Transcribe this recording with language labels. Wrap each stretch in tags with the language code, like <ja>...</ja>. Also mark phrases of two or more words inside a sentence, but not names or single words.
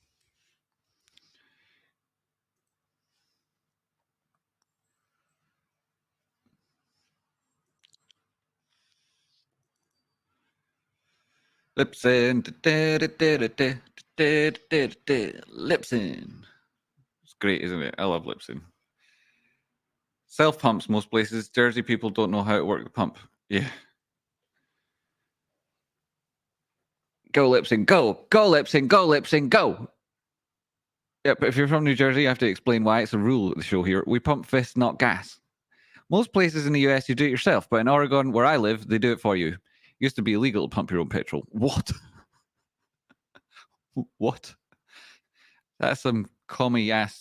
<en>Lipson. Lipson. It's great, isn't it? I love Lipson. Self pumps most places. Jersey people don't know how to work the pump. Yeah. Go Lipson, go! Go Lipson, go Lipson, go! Yeah, but if you're from New Jersey, you have to explain why. It's a rule at the show here. We pump fists, not gas. Most places in the US, you do it yourself. But in Oregon, where I live, they do it for you. It used to be illegal to pump your own petrol. What? What? That's some commie ass.</en>